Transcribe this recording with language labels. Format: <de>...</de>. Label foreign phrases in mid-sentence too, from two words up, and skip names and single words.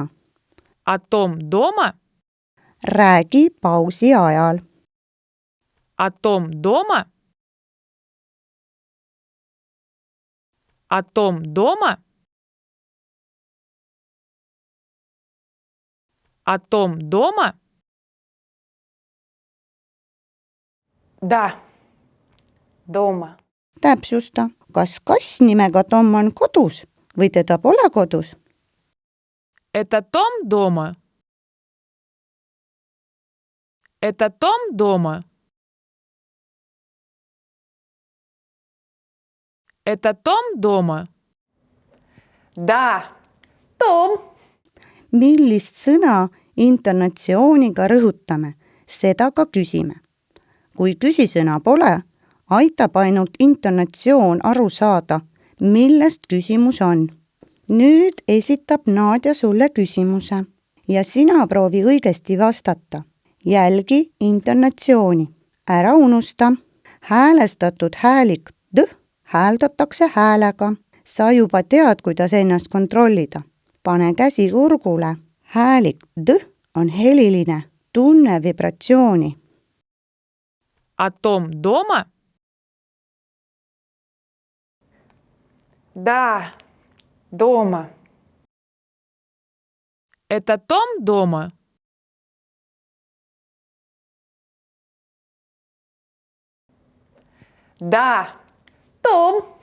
<ru>А Том дома?</ru> <et>Räägi pausi ajal.</et> <ru>А Том дома? А Том дома? А Том дома? Да, дома.</ru> <et>Täpsusta, kas kass nimega Tom on kodus või teda pole kodus?</et> <ru>Это Том дома? Это Том дома? Это Том дома? Да, Том.</ru> <et>Millist sõna intonatsiooniga rõhutame, seda ka küsime. Kui küsisõna pole, aitab ainult intonatsioon aru saada, millest küsimus on. Nüüd esitab Nadja sulle küsimuse ja sina proovi õigesti vastata. Jälgi intonatsiooni. Ära unusta. Häälestatud häälik D hääldatakse häälega. Sa juba tead, kuidas ennast kontrollida. Pane käsi kurgule. Häälik D on heliline. Tunne vibratsiooni.</et> <ru>А Том дома? Да, дома. Это Том дома? Да, Том.</ru>